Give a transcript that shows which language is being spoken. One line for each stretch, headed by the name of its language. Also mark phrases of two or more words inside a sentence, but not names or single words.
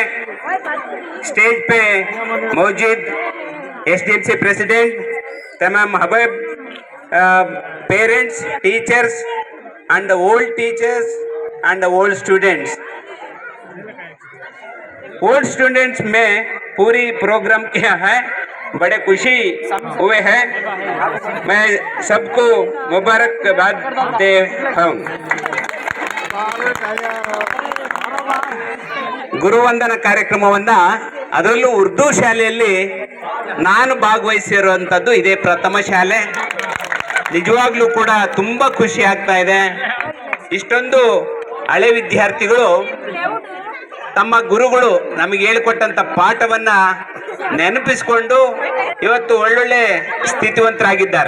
English: स्टेज
Hindi: पे मौजूद
English: SDMC president,
Hindi: तमाम हबाब
English: parents, teachers and old teachers and old students. old students
Hindi: में पूरी प्रोग्राम किया है, बड़े खुशी हुए हैं। मैं सबको मुबारकबाद दे हूँ।
Kannada: ಗುರುವಂದನ ಕಾರ್ಯಕ್ರಮವನ್ನ ಅದರಲ್ಲೂ ಉರ್ದು ಶಾಲೆಯಲ್ಲಿ ನಾನು ಭಾಗವಹಿಸಿರುವಂಥದ್ದು ಇದೇ ಪ್ರಥಮ ಶಾಲೆ. ನಿಜವಾಗ್ಲೂ ಕೂಡ ತುಂಬಾ ಖುಷಿ ಆಗ್ತಾ ಇದೆ. ಇಷ್ಟೊಂದು ಹಳೆ ವಿದ್ಯಾರ್ಥಿಗಳು ತಮ್ಮ ಗುರುಗಳು ನಮಗೆ ಹೇಳಿಕೊಟ್ಟಂತ ಪಾಠವನ್ನ ನೆನಪಿಸಿಕೊಂಡು ಇವತ್ತು ಒಳ್ಳೊಳ್ಳೆ ಸ್ಥಿತಿವಂತರಾಗಿದ್ದಾರೆ.